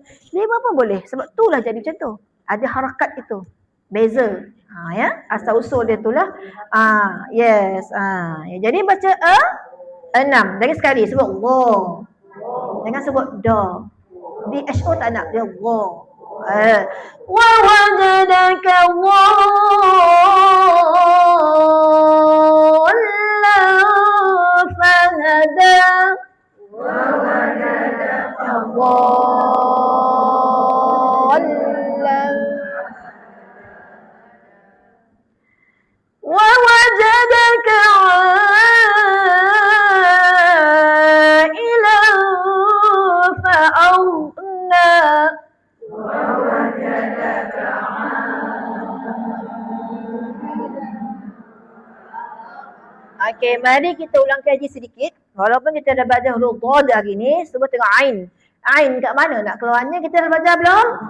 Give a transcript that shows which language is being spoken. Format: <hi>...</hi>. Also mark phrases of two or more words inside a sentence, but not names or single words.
<ms>5 pun boleh. Sebab itulah jadi macam tu. Ada harakat itu. Beza. Ya, asal usul dia itulah. Yes. Ya. Jadi baca 6. Jangan sekali sebut Allah. Jangan sebut da. Di HO tak nak dia Allah.</ms> <ar>ووجدك ضالا فهدى. ووجدك ضالا ووجدك عائلا فأغنى.</ar> <ms>Okey, mari kita ulang kaji sedikit. Walaupun kita dah baca huruf dhad hari ni, cuba tengok ain. Ain kat mana? Nak keluarnya kita dah baca belum?</ms>